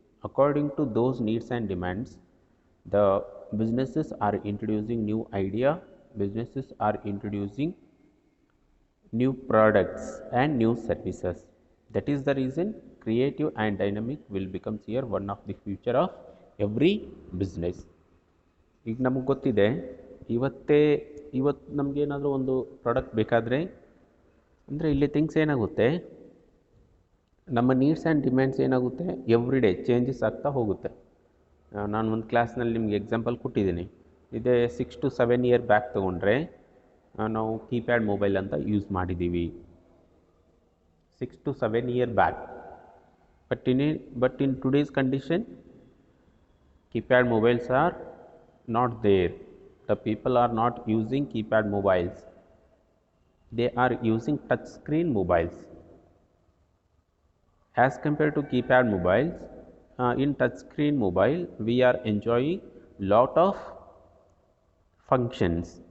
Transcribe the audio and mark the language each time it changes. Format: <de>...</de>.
<en>According to those needs and demands, the businesses are introducing new idea, businesses are introducing new products and new services. That is the reason creative and dynamic will become here one of the future of every business.</en> <kn>ಈಗ ನಮಗೆ ಗೊತ್ತಿದೆ ಇವತ್ತು ನಮಗೇನಾದರೂ ಒಂದು product ಬೇಕಾದರೆ ಅಂದರೆ ಇಲ್ಲಿ things ಏನಾಗುತ್ತೆ, ನಮ್ಮ</kn> <en>needs and demands</en> <kn>ಏನಾಗುತ್ತೆ</kn> <en>every day changes</en> <kn>ಆಗ್ತಾ ಹೋಗುತ್ತೆ. ನಾನು ಒಂದು ಕ್ಲಾಸ್ನಲ್ಲಿ ನಿಮಗೆ ಎಕ್ಸಾಂಪಲ್ ಕೊಟ್ಟಿದ್ದೀನಿ. ಇದೇ</kn> <en>6 to 7 year back</en> <kn>ತೊಗೊಂಡ್ರೆ ನಾವು ಕೀಪ್ಯಾಡ್ ಮೊಬೈಲ್ ಅಂತ ಯೂಸ್ ಮಾಡಿದ್ದೀವಿ 6 to 7 year back.</kn> <en>But in today's condition keypad mobiles are not there. The people are not using keypad mobiles. They are using touch screen mobiles. As compared to keypad mobiles, in touch screen mobile we are enjoying lot of functions.</en>